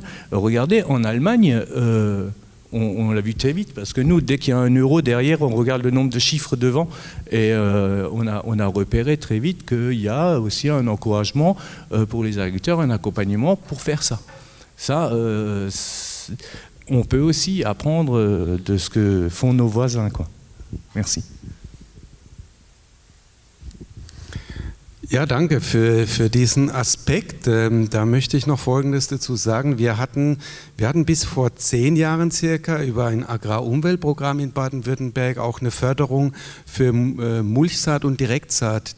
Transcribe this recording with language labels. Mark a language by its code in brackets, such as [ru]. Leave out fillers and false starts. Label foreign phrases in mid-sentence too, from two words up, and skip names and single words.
[fr] Regardez, en Allemagne, on l'a vu très vite, parce que nous, dès qu'il y a un euro derrière, on regarde le nombre de chiffres devant, et on a repéré très vite qu'il y a aussi un encouragement pour les agriculteurs, un accompagnement pour faire ça. Ça, on peut aussi apprendre de ce que font nos voisins, quoi. Merci. [de] Ja, danke für diesen Aspekt. Da möchte ich noch Folgendes dazu sagen. Wir hatten bis vor 10 Jahren circa über ein Agrarumweltprogramm in Baden-Württemberg auch eine Förderung für Mulchsaat und Direktsaat.